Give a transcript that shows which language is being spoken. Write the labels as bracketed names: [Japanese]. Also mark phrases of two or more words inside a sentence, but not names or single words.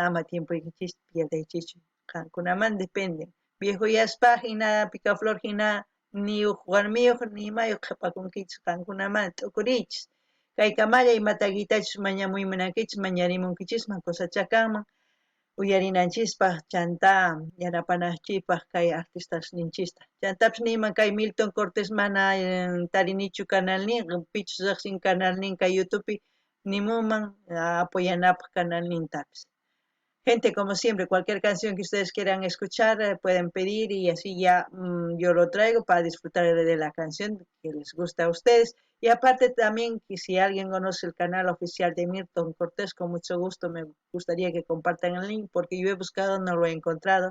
[Quechua] ama tiempuykichis pierdaychichu qankunaman dependen viejuyaspa hina picaflor hina niyuq warmiyuq ni imayuq qhipakunkichis qankunaman t'ukuriychis kaykamalla imatagitachus mañamuymunankichis mañarimunkichisman cosachakanman uyarinanchispaq chanta yanapananchikpaq kay artistas ninchista chantapish niyman kay Milton Cortés mana tarinichu canalninqa pichus riqsin canalninqa YouTubepi nimunman apoyanapaq canalnintapis. [Spanish] Gente, como siempre, cualquier canción que ustedes quieran escuchar, pueden pedir y así ya yo lo traigo para disfrutar de la canción que les gusta a ustedes. Y aparte también, que si alguien conoce el canal oficial de Milton Cortés, con mucho gusto me gustaría que compartan el link porque yo he buscado, no lo he encontrado.